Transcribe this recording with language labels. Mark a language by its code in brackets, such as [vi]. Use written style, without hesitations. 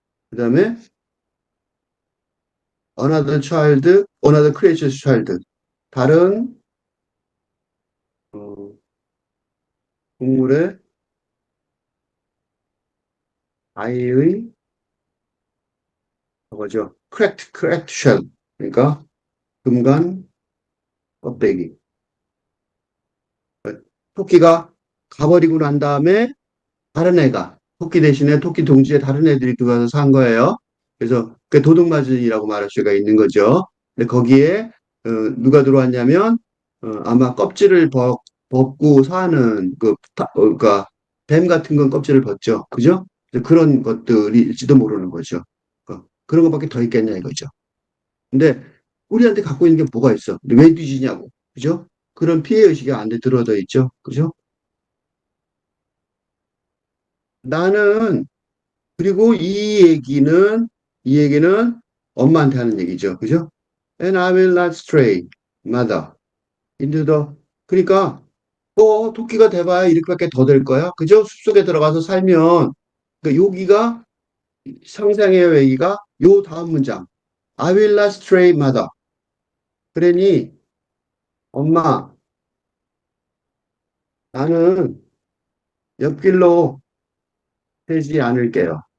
[ko] 그 다음에, [en] another creature's child. [ko] 다른, 어, 동물의 아이의, 뭐죠? [en] cracked shell. [ko] 그러니까, 금간 껍데기. 토끼가 가버리고 난 다음에 다른 애가 토끼 대신에 토끼 동지에 다른 애들이 들어와서 산 거예요. 그래서 그 도둑맞이라고 말할 수가 있는 거죠. 근데 거기에 누가 들어왔냐면 아마 껍질을 벗고 사는 그러니까 뱀 같은 건 껍질을 벗죠. 그죠? 그런 것들일지도 모르는 거죠. 그런 것밖에 더 있겠냐 이거죠. 근데 우리한테 갖고 있는 게 뭐가 있어? 근데 왜 뒤지냐고. 그죠? 그런 피해 의식이 안에 들어져 있죠. 그죠? 나는 그리고 이 얘기는 엄마한테 하는 얘기죠. 그죠? [en] And I will not stray, mother, into the. [ko] 그러니까, 토끼가 돼봐야 이렇게밖에 더 될 거야. 그죠? 숲속에 들어가서 살면, 여기가, 상상의 얘기가 요 다음 문장. [en] I will not stray, mother. [ko] 그러니, 엄마, 나는 옆길로 새지 않을게요.